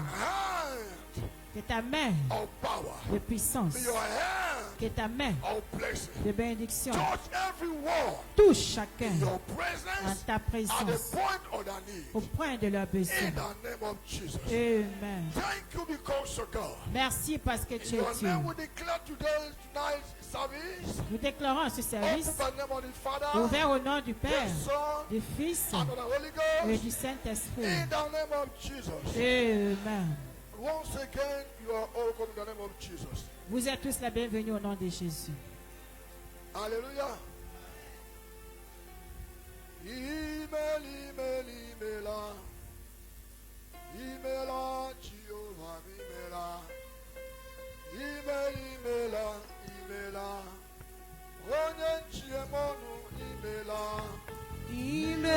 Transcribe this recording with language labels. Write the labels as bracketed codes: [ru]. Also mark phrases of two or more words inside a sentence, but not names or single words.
[fr] Que ta main de puissance, que ta main de bénédiction touche chacun en ta présence au point de leur besoin. Amen. Merci parce que tu es Dieu. Nous déclarons ce service ouvert au nom du Père, du Fils et du Saint-Esprit. Amen. [en] Once again, you are all welcome in the name of Jesus. [fr] Vous êtes tous la bienvenue au nom de Jésus. Alléluia. [ig] Imela. Imela, Jehovah, Imela. Imela. Onye chiemonu, Imela.